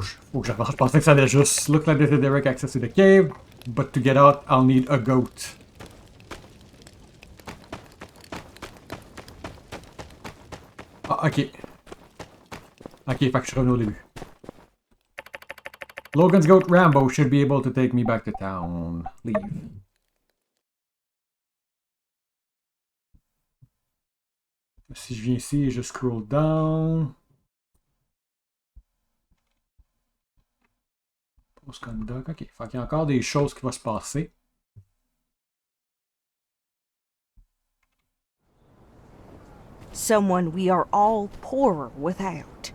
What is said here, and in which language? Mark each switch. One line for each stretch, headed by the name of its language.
French: Faut que j'avance. Je pensais que ça allait juste
English: look like there's a direct access to the cave, but to get out, I'll need a goat. Ah, ok.
French: Ok, fait que je suis revenu au début.
English: Logan's goat Rambo should be able to take me back to town. Leave.
French: Si je viens ici et je scroll down.
English: Post conduct.
French: Ok, fait qu'il y a encore des choses qui vont se passer.
English: Someone we are all poorer without.